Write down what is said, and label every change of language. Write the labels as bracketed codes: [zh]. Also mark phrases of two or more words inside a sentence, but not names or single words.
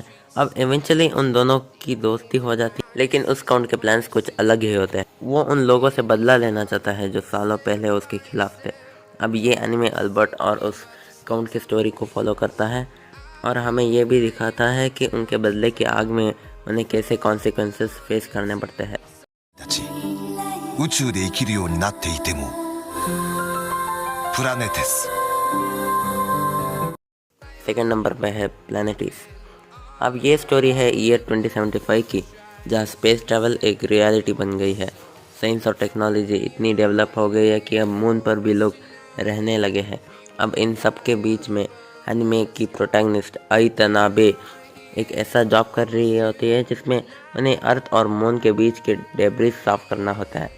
[hi] अब इवेंचुअली उन दोनों की दोस्ती हो जाती है, लेकिन उस काउंट के प्लान्स कुछ अलग ही होते हैं। वो उन लोगों से बदला लेना चाहता है जो सालों पहले उसके खिलाफ थे। अब ये एनिमे अल्बर्ट और उस काउंट की स्टोरी को फॉलो करता है और हमें ये भी दिखाता है कि उनके बदले की आग में उन्हें कैसे [en] consequences face [hi] करने पड़ते हैं। [ja] 宇宙で生きるようになっていてもプラネテス [en] second number [hi] पे है प्लैनेटिस। अब ये स्टोरी है ईयर 2075 की, जहाँ [en] space travel [hi] एक रियलिटी बन गई है। साइंस और टेक्नोलॉजी इतनी डेवलप हो गई है कि अब मून पर भी लोग रहने लगे हैं। अब इन सब के बीच में एनिमे की प्रोटैगनिस्ट आई तनाबे एक ऐसा जॉब कर रही होती है जिसमें उन्हें अर्थ और मून के बीच के डेब्रिस साफ करना होता है।